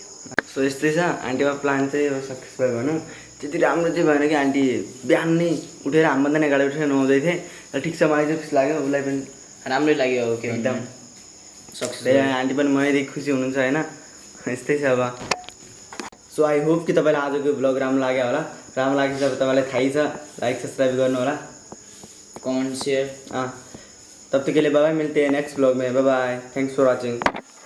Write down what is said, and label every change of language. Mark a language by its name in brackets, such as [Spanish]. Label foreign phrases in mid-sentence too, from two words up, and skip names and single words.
[Nepali] सो यस्तै छ, आन्टीको प्लान चाहिँ अब सक्सेस भयो भनौँ। त्यति राम्रो चाहिँ भएन कि आन्टी बिहान नै उठेर हामीभन्दा नि अगाडि उठेर नुहाउँदै थिएँ। र ठिक छ, मलाई चाहिँ खुसी लाग्यो, उसलाई पनि राम्रै लाग्यो अब के एकदम सक्सेस। आन्टी पनि मनैदेखि खुसी हुनुहुन्छ होइन। यस्तै छ अब। [English] so I hope [Nepali] कि तपाईँलाई आजको भ्लग राम्रो लाग्यो होला। राम्रो लागेपछि अब तपाईँलाई थाहै छ, [English] like subscribe [Nepali] गर्नु होला, [English] comment share. [Hindi] तब तक के लिए [English] bye bye, [Hindi] मिलते हैं [English] next blog [Hindi] में। [English] bye bye, thanks for watching.